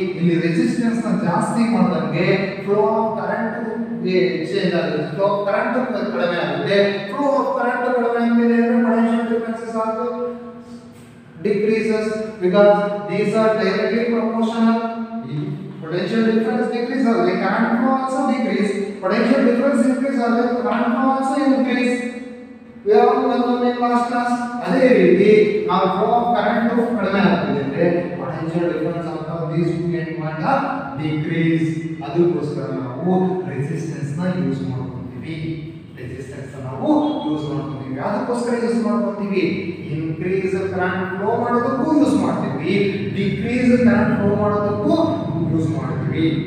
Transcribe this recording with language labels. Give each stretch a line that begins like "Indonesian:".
Kannada: ಇಲ್ಲಿ ರೆಸಿಸ್ಟೆನ್ಸ್ ನ ಜಾಸ್ತಿ ಮಾಡಿದಂಗೆ ಫ್ಲೋ ಆಫ್ ಕರೆಂಟ್ ಚೇಂಜ್ ಆಗುತ್ತೆ. ಫ್ಲೋ ಆಫ್ ಕರೆಂಟ್ ಕಡಿಮೆ ಆಗುತ್ತೆ. ಫ್ಲೋ ಆಫ್ ಕರೆಂಟ್ ಕಡಿಮೆ ಆಗಿದೆ ಅಂದ್ರೆ
English: potential differences also decreases because these are directly proportional. Potential difference decreases, the current flow also decrease. Potential difference increases, the current flow also increase. We have learned in last class.
Kannada: ಅದೇ ರೀತಿ ನಾವು
English: flow of current
Kannada: ಕಡಿಮೆ ಆಗ್ತಿದೆ ಅಂದ್ರೆ
English: potential difference of these 2 end point are decrease.
Kannada: ಅದಕ್ಕೋಸ್ಕರ ನಾವು resistance ನ use ಮಾಡ್ಕೊಂತೀವಿ. resistance ನಾವು ಯೂಸ್ ಮಾಡ್ಕೊಂತೀವಿ. ಅದಕ್ಕೋಸ್ಕರ ಯೂಸ್ ಮಾಡ್ಕೊಂತೀವಿ. increase current flow ಮಾಡೋದಕ್ಕೂ ಯೂಸ್ ಮಾಡ್ತೀವಿ, decrease current flow ಮಾಡೋದಕ್ಕೂ ಯೂಸ್ ಮಾಡ್ತೀವಿ.